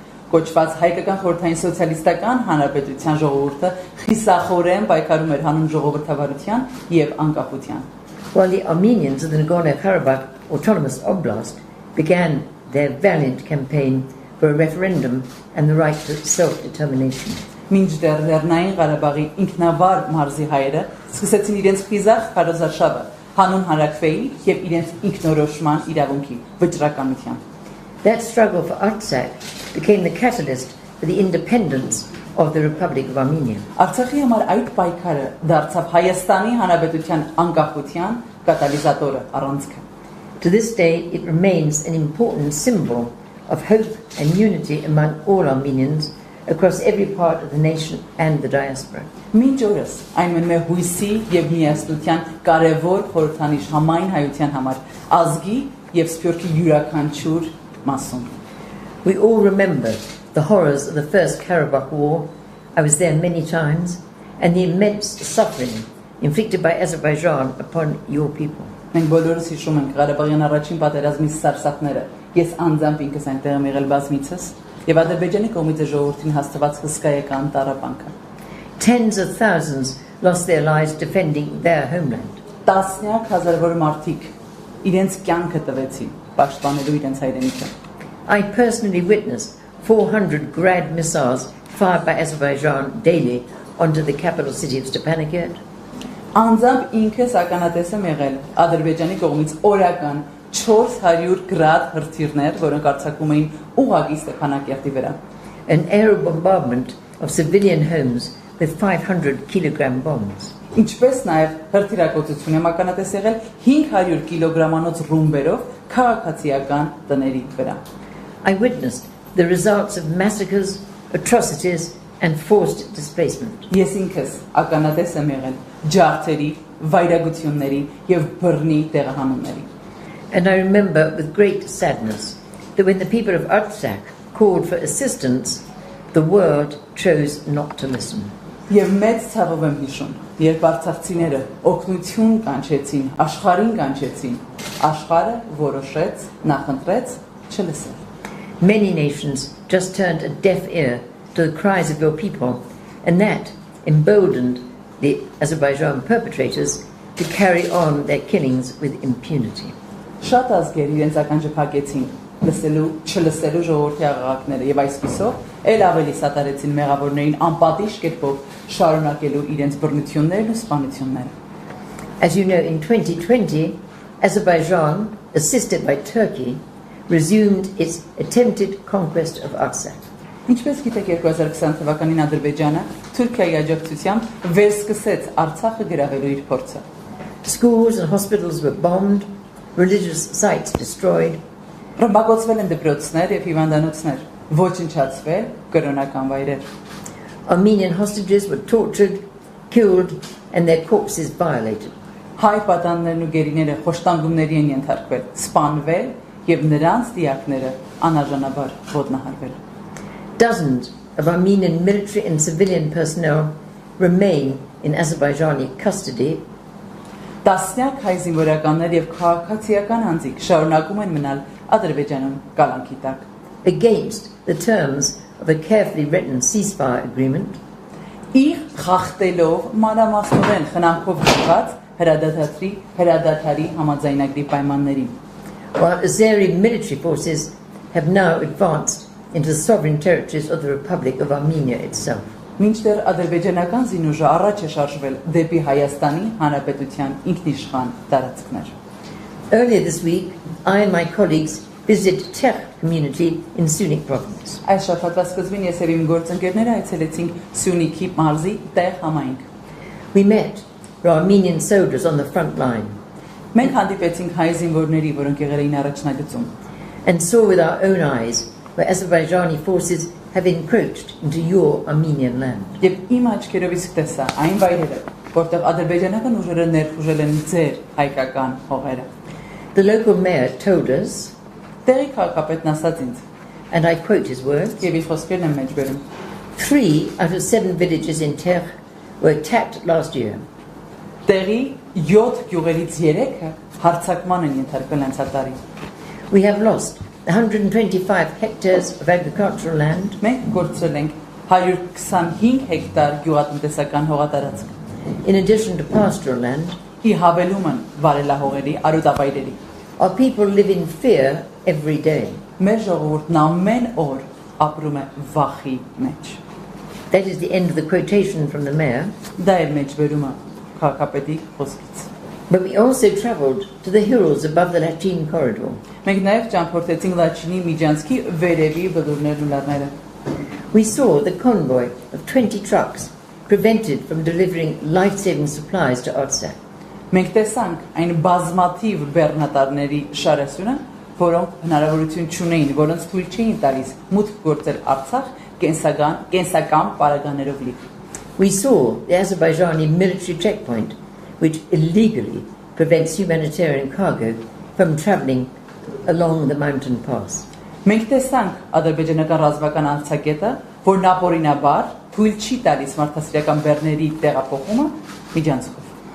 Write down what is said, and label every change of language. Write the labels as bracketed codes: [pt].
[hy] Կոչված Հայկական խորհրդային սոցիալիստական հանրապետության ժողովուրդը խիսախորեն պայքարում էր հանուն ժողովրդավարության եւ անկախության. [en] While the Armenians of the Nagorno-Karabakh Autonomous Oblast began their valiant campaign for a referendum and the right to self-determination. [hy] Մինչդեռ Լեռնային Ղարաբաղի ինքնավար մարզի հայերը սկսեցին իրենց խիզախ քարոզարշավը հանուն հանրաքվեի եւ իրենց ինքնորոշման իրավունքի վճռականության. [en] That struggle for Artsakh became the catalyst for the independence of the Republic of Armenia. [hy] Արցախի համար այդ պայքարը դարձավ Հայաստանի Հանրապետության անկախության կատալիզատորը, առանցքը. [en] To this day it remains an important symbol of hope and unity among all Armenians across every part of the nation and the diaspora. [hy] Մինչ օրս այն մնում է հույսի եւ միասնության կարեւոր խորհրդանիշ համայն հայության համար, ազգի եւ սփյուռքի յուրաքանչյուր մասում. [en] We all remember the horrors of the First Karabakh War. I was there many times, and the immense suffering inflicted by Azerbaijan upon your people. [hy] Մենք բոլորս հիշում ենք Ղարաբաղյան առաջին պատերազմի սարսափները. Ես անձամբ ինքս այնտեղ եմ եղել բազմիցս, եւ Ադրբեջանի կողմից ժողովրդին հաստատված հսկայական տառապանքը. [en] Tens of thousands lost their lives defending their homeland. [hy] Տասնյակ հազարավոր մարդիկ իրենց կյանքը տվեցին պաշտպանելու իրենց հայրենիքը. [en] I personally witnessed 400 Grad missiles fired by Azerbaijan daily onto the capital city of Stepanakert. [hy] Անձամբ ինքս ականատես եմ եղել Ադրբեջանի կողմից օրական 400 գրադ հրթիռներ, որոնք արձակվում էին ուղղակի Ստեփանակերտի վրա. [en] An air bombardment of civilian homes with 500 kilogram bombs. [hy] Ինչպես նաև հրթիռակոծություն եմ ականատես եղել 500 կիլոգրամանոց ռումբերով քաղաքացիական տների վրա. [en] I witnessed the results of massacres, atrocities and forced displacement. [hy] Ես ինքս ականատես եմ եղել ջարդերի, վայրագությունների եւ բռնի տեղահանումների. [en] And I remember with great sadness that when the people of Artsakh called for assistance, the world chose not to listen. [hy] Եվ մեծ ցավով եմ հիշում, երբ արցախցիները օգնություն կանչեցին, աշխարհին կանչեցին, աշխարհը որոշեց, նախընտրեց չլսել. [en] Many nations just turned a deaf ear to the cries of your people, and that emboldened the Azerbaijan perpetrators to carry on their killings with impunity. [hy] Շատ ազգեր իրենց ականջը փակեցին լսելու, չլսելու ժողովրդի աղաղակները եւ այսպիսով ել ավելի սատարեցին մեղավորներին անպատիժ կերպով շարունակելու իրենց բռնություններն ու սպանությունները. [en] As you know, in 2020, Azerbaijan, assisted by Turkey, resumed its attempted conquest of Artsakh. [hy] Ինչպես գիտեք 2020 թվականին Ադրբեջանը Թուրքիայի աջակցությամբ վերսկսեց Արցախը գրավելու իր փորձը. [en] Schools and hospitals were bombed, religious sites destroyed. [hy] Ռմբակոծվել են դպրոցներ եւ հիվանդանոցներ, ոչնչացվել կրոնական վայրեր. [en] Armenian hostages were tortured, killed and their corpses violated. [hy] Հայ պատաններն ու գերիները խոշտանգումների են ենթարկվել, սպանվել եւ նրանց դիակները անարժանաբար ոտնահարվել. [en] Dozens of Armenian military and civilian personnel remain in Azerbaijani custody. [hy] Տասնյակ հայ զինվորականներ եւ քաղաքացիական անձիկ շարունակում են մնալ Ադրբեջանում կալանքի տակ. [en] Against the terms of a carefully written ceasefire agreement. [hy] Իր խախտելով մանրամասնորեն խնամքով գրված հրադադարի համաձայնագրի պայմաններին. [en] While Azeri military forces have now advanced into the sovereign territories of the Republic of Armenia itself. [hy] Մինչդեռ ադրբեջանական զինուժը առաջ է շարժվել դեպի Հայաստանի Հանրապետության ինքնիշխան տարածքներ. [en] Earlier this week, I and my colleagues visited Tech community in Sunik province. [hy] Այս շաբաթվա սկզբին ես եւ իմ գործընկերները այցելեցինք Սյունիքի մարզի Տեղ համայնք. [en] We met Armenian soldiers on the front line. [hy] Մենք հանդիպեցինք հայ զինվորների, որոնք եղել էին առաջնագծում. [en] And saw with our own eyes where Azerbaijani forces have encroached into your Armenian land. [hy] Եվ իմ աչքերովից տեսա այն վայրերը, որտեղ ադրբեջանական ուժերը ներխուժել են ձեր հայկական հողերը։ [en] The local mayor told us, [hy] Տեղի քաղաքապետն ասաց ինձ, [en] and I quote his words, [hy] եւ իր խոսքերն եմ մեջ բերում, [en] 3 out of 7 villages in Ter were attacked last year. [hy] Տեղի 7 գյուղերից 3-ը հարձակման են ենթարկվել անցյալ տարի։ [en] We have lost 125 hectares of agricultural land, [hy] Մենք կորցրել ենք 125 հեկտար գյուղատնտեսական հողատարածք։ [en] in addition to pastoral land. [hy] Ի հավելում են վարելահողերի, արոտավայրերի։ [en] Our people live in fear every day. [hy] Մեր ժողովուրդն ամեն օր ապրում է վախի մեջ։ [en] That is the end of the quotation from the mayor. [hy] Դա է մեջ բերումը քաղաքապետի խոսքից։ [en] But we also travelled to the hills above the Latin corridor. [hy] Մենք նաև ճամփորդեցինք Լաչինի միջանցքի վերևի բլուրներն ու լեռները։ [en] We saw the convoy of 20 trucks prevented from delivering life-saving supplies to Artsakh. [hy] Մենք տեսանք այն բազմաթիվ բեռնատարների շարասյունը, որոնք հնարավորություն չունեին, որոնց թույլ չէին տալիս մուտք գործել Արցախ կենսական պարագաներով լի։ [en] We saw the Azerbaijani military checkpoint, which illegally prevents humanitarian cargo from travelling along the mountain pass. [hy] Մենք տեսանք ադրբեջանական ռազմական անցակետը, որն ապօրինաբար թույլ չի տալիս մարդասիրական բեռների տեղափոխումը միջանցքով։